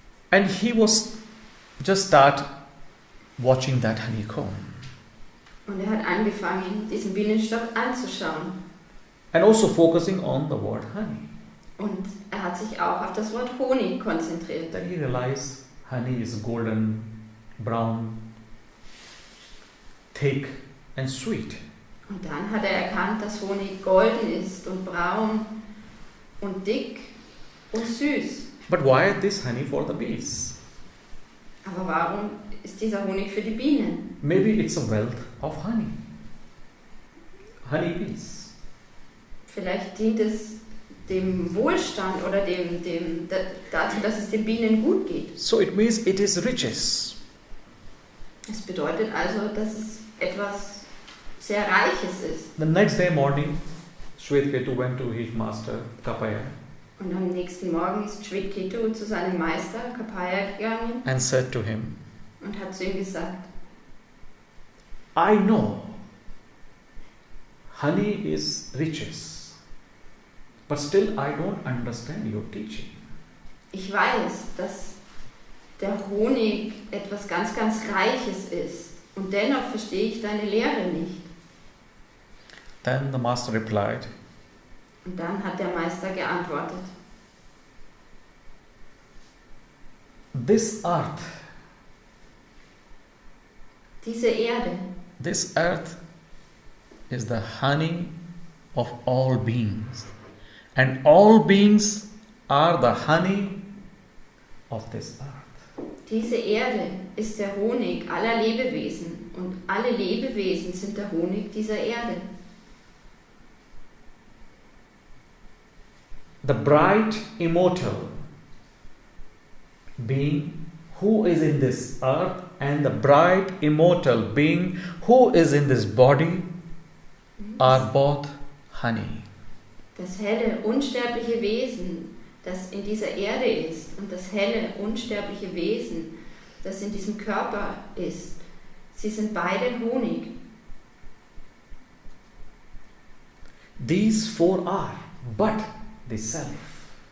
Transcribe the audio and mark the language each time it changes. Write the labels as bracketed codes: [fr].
[en] And he was just start watching that honeycomb. [de] Und er hat angefangen, diesen Bienenstock anzuschauen. [en] And also focusing on the word honey. [de] Und er hat sich auch auf das Wort Honig konzentriert. [en] Then he realized honey is golden, brown, thick and sweet. [de] Und dann hat er erkannt, dass Honig golden ist und braun und dick und süß. [en] But why this honey for the bees? [de] Aber warum ist dieser Honig für die Bienen? [en] Maybe it's a wealth of honey. Honey bees. [de] Vielleicht dient es dem Wohlstand oder dazu, dass es den Bienen gut geht. [en] So it means it is riches. [de] Es bedeutet also, dass es etwas sehr Reiches ist. [en] The next day morning, Shwetketu went to his master, Kapaya, [de] Und am nächsten Morgen ist Shwetketu zu seinem Meister Kapaya gegangen [en] and said to him, [de] und hat zu ihm gesagt, [en] I know honey is riches, but still I don't understand your teaching. [de] ich weiß, dass der Honig etwas ganz, ganz Reiches ist und dennoch verstehe ich deine Lehre nicht. [en] Then the master replied, [de] Und dann hat der Meister geantwortet, [en] this earth [de] diese Erde, [en] This earth is the honey of all beings, and all beings are the honey of this earth. [de] diese Erde ist der Honig aller Lebewesen und alle Lebewesen sind der Honig dieser Erde. [en] The bright, immortal being who is in this earth and the bright, immortal being who is in this body are both honey. [de] Das helle, unsterbliche Wesen, das in dieser Erde ist, und das helle, unsterbliche Wesen, das in diesem Körper ist, sie sind beide Honig. [en] These four are but the self.